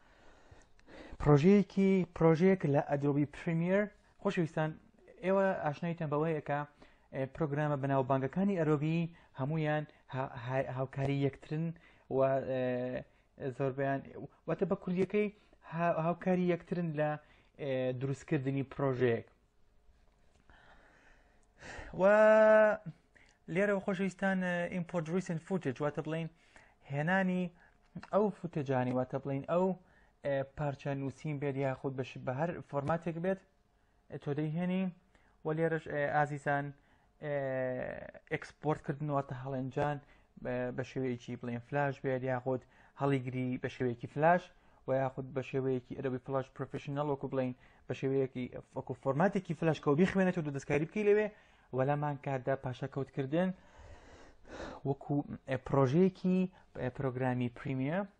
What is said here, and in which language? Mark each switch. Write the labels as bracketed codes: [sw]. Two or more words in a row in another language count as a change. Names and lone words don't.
[ckb] پرۆژەیەک لە ئەدۆبی پریمیر خۆشەویستان ئێوە ئاشنایتان بەوەیە کە پرۆگرامە بەناوبانگەکانی ئەدۆبی هەمویان هاوکاری یەکترن و زۆربیان واتە بە کولیەکەی هاوکاری یەکترن لە دروستکردنی پرۆژەیەک و لێرەوە خۆشەویستان [en] import recent footage [ckb] واتە بڵین هێنانی ئەو فوتێجانی واتە بڵین ئەو پارچە نووسین بێت یاخود بە هەر فۆرماتێک بێت تۆ دەیهێنی و لێرەش ئازیزان ئەکسپۆرتکردن واتە هەڵێنجان بە شێوەیەکی بڵین فلاش بێت یاخود هەڵیگری بە شێوەیەکی فلاش و یاخود بە شێوەیەکی ئەدۆبی فلاش پرۆفێشنەڵ وەکو بڵین بە شێوەیەکی وەکو فۆرماتێکی فلاشکەوە بیخوێنێتەوە و دەستکاری بکەی لەوێ و لەمان کاتدا پاشەکەوتکردن وەکو پرۆژەیەکی پرۆگرامی پریمیە